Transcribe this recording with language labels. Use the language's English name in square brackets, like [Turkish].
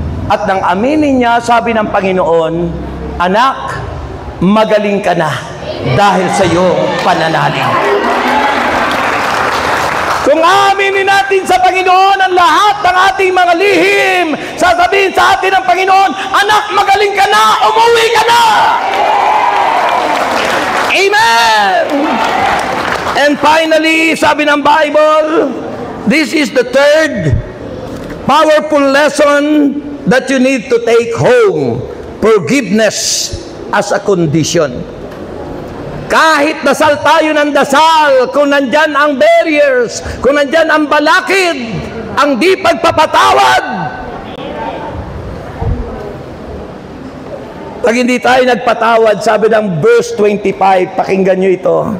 [Filipino] At nang aminin niya, sabi ng Panginoon, anak, magaling ka na dahil sa iyong pananalig. Kung aminin natin sa Panginoon ang lahat ng ating mga lihim, sasabihin sa atin ng Panginoon, anak, magaling ka na, umuwi ka na. Amen! [English] And finally, [Filipino] sabi ng Bible, [English] this is the third powerful lesson that you need to take home. Forgiveness as a condition. [Filipino] Kahit dasal tayo ng dasal, kung nandyan ang barriers, kung nandyan ang balakid, ang di pagpapatawad, pag hindi tayo nagpatawad, sabi ng verse 25, pakinggan nyo ito.